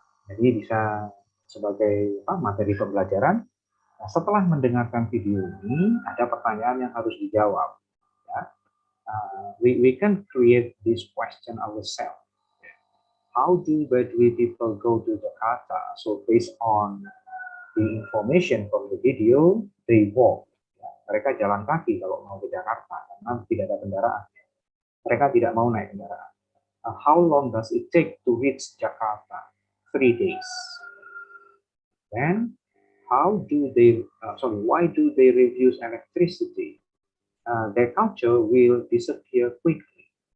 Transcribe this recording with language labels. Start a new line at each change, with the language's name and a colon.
Indonesian: Jadi bisa sebagai materi pembelajaran. Nah, setelah mendengarkan video ini, ada pertanyaan yang harus dijawab. Ya.
English: We can create this question ourselves. How do Baduy people go to Jakarta? So based on the information from the video, they walk.
Indonesian: Ya, mereka jalan kaki kalau mau ke Jakarta karena tidak ada kendaraan. Mereka tidak mau naik kendaraan.
English: How long does it take to reach Jakarta? 3 days. Then, why do they refuse electricity? Their culture will disappear quickly.